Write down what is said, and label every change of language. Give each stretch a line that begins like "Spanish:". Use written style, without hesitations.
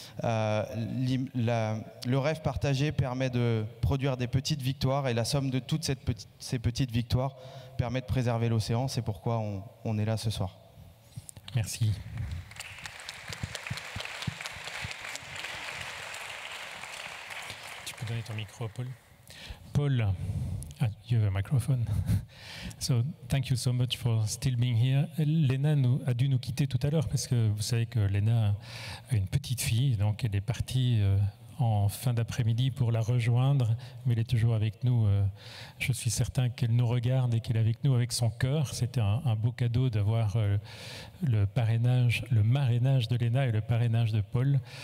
French: Le rêve partagé permet de produire des petites victoires, et la somme de toutes ces petites victoires permet de préserver l'océan. C'est pourquoi on est là ce soir. Merci. Tu peux donner ton micro à Paul.
English: Paul, you have a microphone. So, thank you so much for still being here.
French: Léna a dû nous quitter tout à l'heure, parce que vous savez que Léna a une petite fille, donc elle est partie en fin d'après-midi pour la rejoindre, mais elle est toujours avec nous. Je suis certain qu'elle nous regarde et qu'elle est avec nous avec son cœur. C'était un beau cadeau d'avoir le marrainage de Léna et le parrainage de Paul.